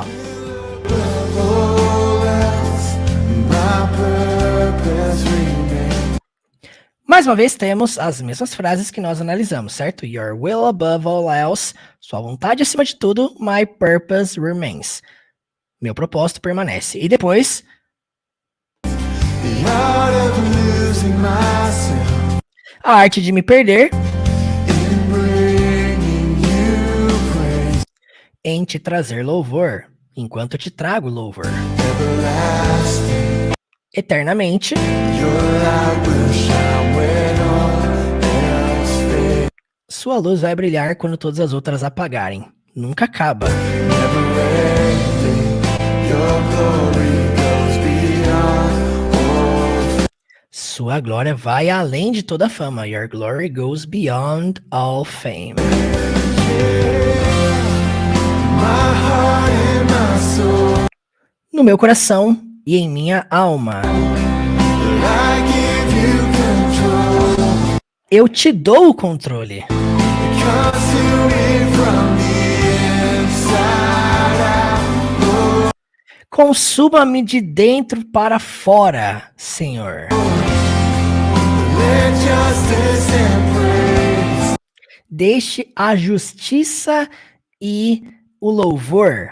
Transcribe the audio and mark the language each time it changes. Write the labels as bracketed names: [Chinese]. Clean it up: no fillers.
[English] Above all else, my purpose remains. [Portuguese] Mais uma vez, temos as mesmas frases que nós analisamos, certo? Your will above all else, sua vontade acima de tudo, my purpose remains. Meu propósito permanece. E depois, [English] The art of losing myself [Portuguese] a arte de me perder [English] in bringing you praise. [Portuguese] em te trazer louvor, enquanto eu te trago louvor. [English] Everlasting, [Portuguese] Eternamente, [English] your light will shine when all else fades. [Portuguese] sua luz vai brilhar quando todas as outras apagarem. Nunca acaba. [English] Never ending, your glory goes beyond all. [Portuguese] Sua glória vai além de toda fama. [English] Your glory goes beyond all fame. My heart and my soul, [Portuguese] No meu coração e em minha alma. [English] I give you control. [Portuguese] Eu te dou o controle. [English] Consume me from the inside out. [Portuguese] Consuma-me de dentro para fora, Senhor. [English] Let justice and praise [Portuguese] Deixe a justiça e o louvor